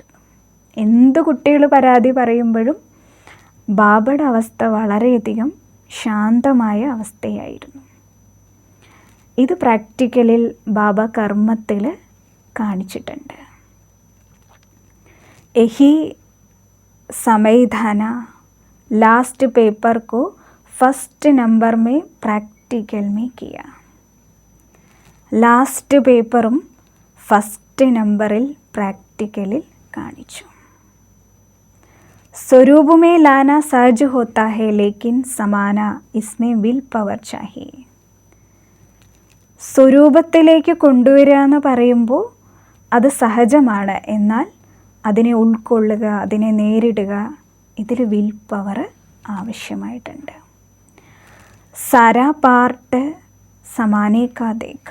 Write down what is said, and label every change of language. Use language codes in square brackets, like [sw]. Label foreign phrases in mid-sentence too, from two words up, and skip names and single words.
[ml] എന്ത് കുട്ടികൾ പരാതി പറയുമ്പോഴും ബാബയുടെ അവസ്ഥ വളരെയധികം ശാന്തമായ അവസ്ഥയായിരുന്നു. ഇത് പ്രാക്ടിക്കലിൽ ബാബ കർമ്മത്തിൽ കാണിച്ചിട്ടുണ്ട്. [hi] यही समाधान [en] last paper [hi] को [en] first number [hi] में प्रैक्टिकल में किया. [en] last paper first number [ml] പ്രാക്ടിക്കലിൽ കാണിച്ചു. [hi] स्वरूप में लाना सहज होता है, लेकिन समाना इसमें [en] will power [hi] चाहिए. [ml] സ്വരൂപത്തിലേക്ക് കൊണ്ടുവരിക എന്ന് പറയുമ്പോൾ അത് സഹജമാണ്, എന്നാൽ അതിനെ ഉൾക്കൊള്ളുക, അതിനെ നേരിടുക, ഇതിൽ [en] will power [ml] ആവശ്യമായിട്ടുണ്ട്. [hi] सारा पार्ट समाने का देखा.